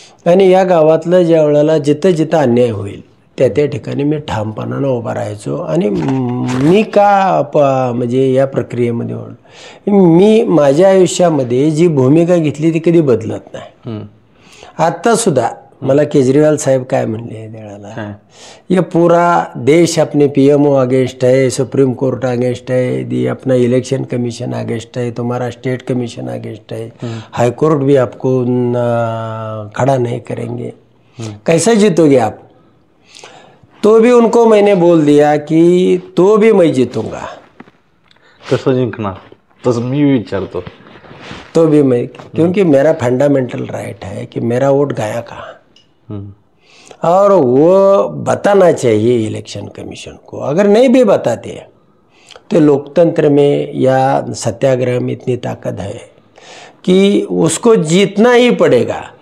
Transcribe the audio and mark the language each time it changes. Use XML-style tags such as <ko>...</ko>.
<mr>आणि या गावातलं ज्या वेळेला जिथं अन्याय होईल त्या ठिकाणी मी ठामपणानं उभा राहायचो. आणि मी का म्हणजे या प्रक्रियेमध्ये मी माझ्या आयुष्यामध्ये जी भूमिका घेतली ती कधी बदलत नाही. आत्तासुद्धा मला केजरीवाल साहब काय म्हणले त्यावेळेला,</mr> <hi>ये पूरा देश अपने पीएमओ अगेंस्ट है, सुप्रीम कोर्ट अगेंस्ट है, दी अपना इलेक्शन कमीशन अगेंस्ट है, तुम्हारा स्टेट कमीशन अगेंस्ट है, हाई कोर्ट भी आपको खड़ा नहीं करेंगे, कैसे जीतोगे आप? तो भी उनको मैंने बोल दिया कि तो भी मैं जीतूंगा।</hi> <mr>कसं जिंकणार तसं मी विचारतो।</mr> <hi>तो भी मैं, क्योंकि मेरा फंडामेंटल राइट है कि मेरा वोट गया कहाँ, और वो बताना चाहिए इलेक्शन कमीशन को। अगर नहीं भी बताते तो लोकतंत्र में या सत्याग्रह में इतनी ताकत है कि उसको जीतना ही पड़ेगा।</hi>